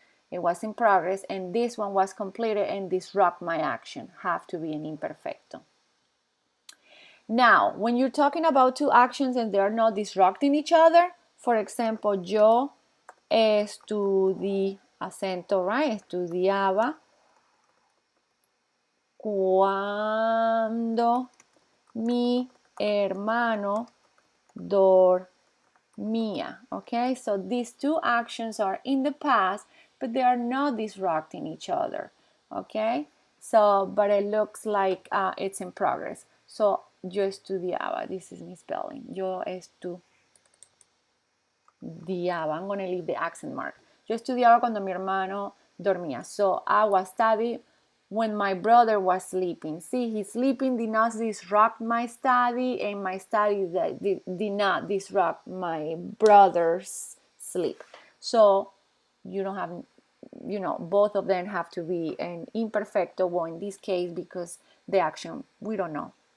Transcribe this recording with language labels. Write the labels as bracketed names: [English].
[English] It was in progress, and this one was completed and disrupt my action. Have to be an imperfecto. Now, when you're talking about two actions and they're not disrupting each other, for example, [Spanish] yo acento, [English] right? [Spanish] Estudiaba cuando mi hermano dormía. [English] Okay, so these two actions are in the past, but they are not disrupting each other. Okay, so but it looks like it's in progress. So [Spanish] yo estudiaba, [English] this is misspelling. [Spanish] Yo estudiaba, [English] I'm going to leave the accent mark. [Spanish] Yo estudiaba cuando mi hermano dormía. [English] So I was studying when my brother was sleeping. See, his sleeping did not disrupt my study, and my study did not disrupt my brother's sleep. So you don't have you know, both of them have to be an imperfecto, well, in this case, because the action, we don't know.